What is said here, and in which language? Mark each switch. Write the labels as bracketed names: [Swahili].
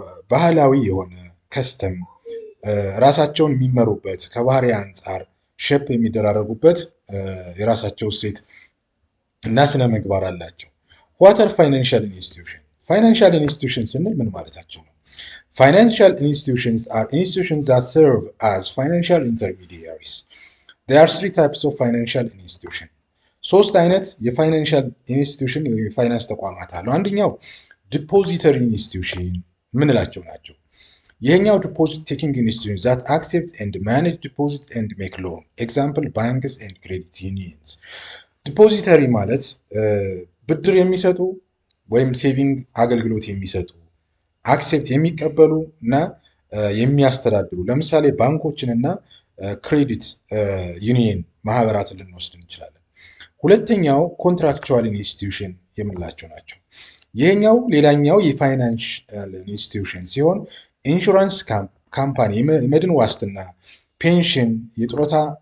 [Amharic] ባህላዊ የሆነ ከስተም ራሳቸውን የሚመሩበት ከባህሪ አንጻር ሼፕ የሚደራረጉበት የራሳቸው እሴት እና ስነ ምግባር አላቸው። ዋተር ፋይናንሻል ኢንስቲትዩሽን ፋይናንሻል ኢንስቲትዩሽን ስንል ምን ማለታቸው ነው? [English] ፋይናንሻል ኢንስቲትዩሽንስ are institutions that serve as financial intermediaries. There are three types of financial institution. [Amharic] ሶስት አይነት የፋይናንሻል ኢንስቲትዩሽን የፋይናንስ ተቋማት አሉ። አንደኛው ዲፖዚተሪ ኢንስቲትዩሽን ምንላቸው ናቸው። ይሄኛው ዲፖዚት ቴኪንግ ኢንስቲትዩሽን [English] that accept and manage deposit and make loan. Example banks and credit unions. [Amharic] ዲፖዚተሪ ማለት ብድር የሚሰጡ ወይም ሴቪንግ አገልግሎት የሚሰጡ አክሴፕት የሚቀበሉ እና የሚያስተዳድሩ ለምሳሌ ባንኮችን እና ክሬዲት ዩኒየን ማህበራትን ልንወስድ እንችላለን። ሁለተኛው ኮንትራክቹዋል ኢንስቲትዩሽን የምንላቸው ናቸው። ይሄኛው ሌላኛው የፋይናንሻል ኢንስቲትዩሽን ሲሆን ኢንሹራንስ ካምፓኒ የመድን ዋስትና፣ ፔንሽን፣ የጡረታ